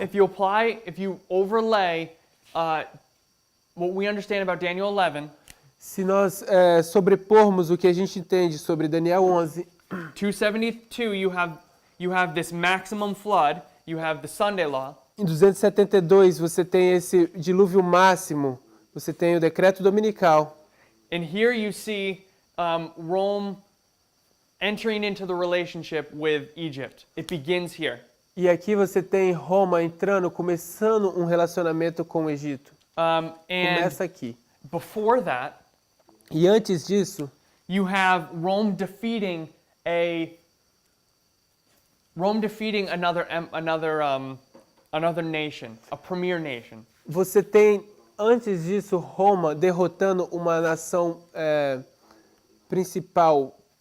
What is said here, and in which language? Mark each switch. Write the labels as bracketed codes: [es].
[en] If you overlay what we understand about Daniel 11, [pt] Se nós sobrepormos o que a gente entende sobre Daniel 11, [en] 272, you have this maximum flood, you have the Sunday law, [pt] em 272 você tem esse dilúvio máximo, você tem o decreto dominical. [en] and here you see Rome entering into the relationship with Egypt. It begins here. [pt] E aqui você tem Roma entrando, começando um relacionamento com o Egito. [en] And [pt] Começa aqui. [en] before that, [pt] E antes disso, [en] you have Rome defeating another nation, a premier nation. [pt] você tem, antes disso, Roma derrotando uma nação principal.